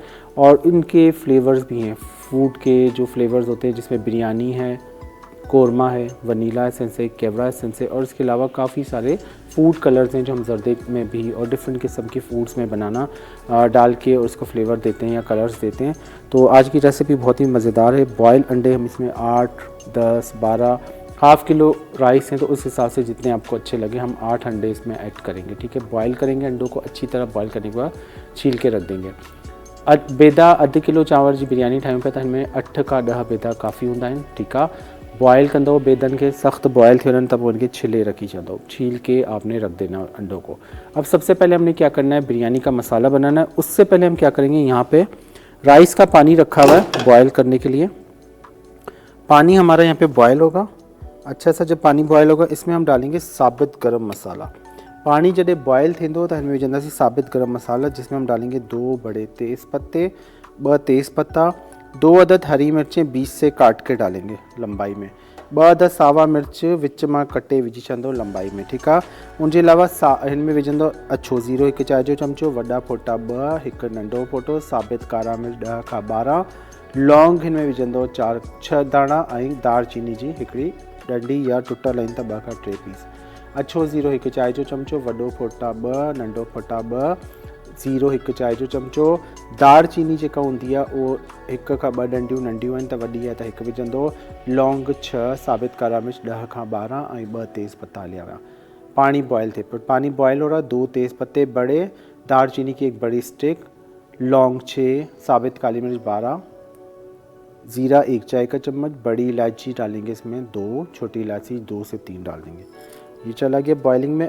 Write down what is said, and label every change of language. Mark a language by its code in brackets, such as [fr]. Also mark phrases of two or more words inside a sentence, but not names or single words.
[hi] और इनके फ्लेवर्स भी हैं, फूड के जो फ्लेवर्स होते हैं जिसमें बिरयानी है, कोरमा है, वनीला एसेंस है, केवड़ा एसेंस है और इसके अलावा काफ़ी सारे [en] food colors [hi] हैं जो हम जर्दे में भी और डिफरेंट किस्म के फूड्स में बनाना डाल के और उसको फ्लेवर देते हैं या कलर्स देते हैं। तो आज की रेसिपी बहुत ही मज़ेदार है। बॉयल अंडे हम इसमें 8, 10, 12, [en] half kilo rice [hi] हैं तो उस हिसाब से जितने आपको अच्छे लगे हम 8 अंडे इसमें ऐड करेंगे। ठीक है। बॉयल करेंगे अंडों को अच्छी तरह बॉयल करने के बाद छील के रख देंगे। [sd] बेदा अधु किलो चांवर जी बिरयानी ठाहियूं पिया त हिन में 8 खां 10 बेदा काफ़ी हूंदा आहिनि। ठीकु आहे। बॉयल कंदो बेदन के सख्त बॉयल थी वञनि तब उनके छिले रखी छॾो, [hi] छील के आपने रख देना अंडों को। अब सबसे पहले हमने क्या करना है, बिरयानी का मसाला बनाना है। उससे पहले हम क्या करेंगे, यहाँ पे राइस का पानी रखा हुआ है बॉयल करने के लिए। पानी हमारा यहाँ पे बॉयल होगा। अच्छा सा जब पानी बॉयल होगा इसमें हम डालेंगे साबित गरम मसाला। [sd] पानी जॾहिं बॉयल थींदो त हिन में विझंदासीं साबित गरम मसाला, [hi] जिसमें हम डालेंगे 2 बड़े तेज़ पत्ते, 2 तेज़ पत्ता, [sd] 2 अदद हरी मिर्चें 20 से काट के डालेंगे लंबाई में, 2 अदद सावा मिर्च विच मां कटे विझी छॾंदो लंबाई में। ठीकु आहे। उनजे अलावा हिन में विझंदो अछो ज़ीरो 1 चांहि जो चमचो, वॾा फोटा 2, हिकु नंढो फोटो, साबित कारा मिर्च 10 खां 12, लौंग हिन में विझंदो 4-6 दाणा ऐं दार चीनी जी हिकिड़ी डंडी या टुटल आहिनि त 2 खां 3 पीस। अछो ज़ीरो 1 चांहि जो चमचो, वॾो फोटा 2, नंढो फोटा 2, ज़ीरो 1 चांहि जो चमचो। दार चीनी जेका हूंदी आहे उहो 1 खां 2 डंडियूं नंढियूं आहिनि त वॾी आहे त 1 विझंदो। लौंग 6, साबित कारा मिर्च 10 खां 12 ऐं 2 तेज़ पत्ता [hi] लिया हुआ। पानी बॉयल थे, पानी बॉयल हो रहा, 2 तेज़ पत्ते बड़े, दार चीनी की 1 बड़ी स्टिक, लौंग 6, साबित काली मिर्च 12, ज़ीरा 1 चाय का चम्मच, बड़ी इलायची डालेंगे इसमें 2, छोटी इलायची 2 से 3 डाल देंगे। ये चला गया बॉइलिंग में।